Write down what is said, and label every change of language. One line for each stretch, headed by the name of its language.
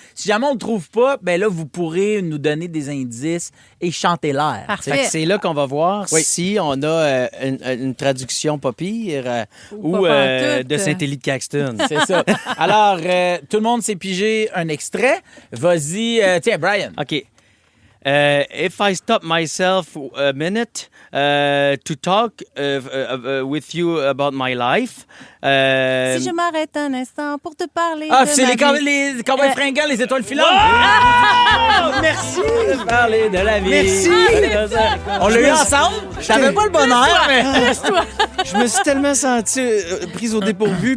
French: Si jamais on le trouve pas, ben là, vous pourrez nous donner des indices et chanter l'air. Parfait. C'est là qu'on va voir si on a une traduction pas pire ou de Saint-Élie de Caxton. C'est ça. Alors, tout le monde s'est pigé un extrait. Vas-y. Tiens, Brian. OK.
English: If I stop myself a minute to talk with you about my life.
French: Si je m'arrête un instant pour te parler de c'est ma vie. les cowboys fringants, les étoiles filantes. Merci de parler de la vie. Merci. On l'a eu ensemble. Je savais pas le bonheur, mais... Je me suis tellement senti prise au dépourvu.